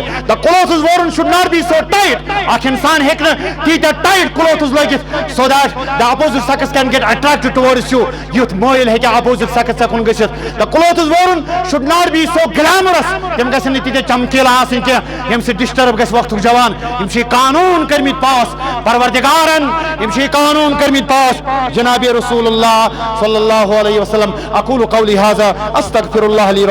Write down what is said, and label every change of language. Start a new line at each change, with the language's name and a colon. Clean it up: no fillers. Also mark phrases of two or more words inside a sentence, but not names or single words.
English: the clothes worn should not be so tight.
Kashmiri: اکھ انسان ہیکہ نہ تیٖتیٛاہ
English: tight clothes
Kashmiri: لٲگِتھ
English: so that the opposite sex can get attracted towards you.
Kashmiri: یُتھ مٲیل ہیکہ
English: opposite sex
Kashmiri: کُن گٔژھِتھ.
English: the clothes worn should not be so glamorous.
Kashmiri: تِم گژھن نہٕ تیٖتیٛاہ چمکیٖلہٕ آسٕنۍ کینٛہہ ییٚمہِ سۭتۍ ڈسٹرب گژھِ وقتُک جوان. یِم چھِ قانوٗن کٔرمٕتۍ پاس پروردگارن. یِم چھِ قانوٗن کٔرمٕتۍ پاس جناب
Arabic: رسول اللہ صلی اللہ علیہ وسلم. اقول قولی هذا استغفر اللہ لی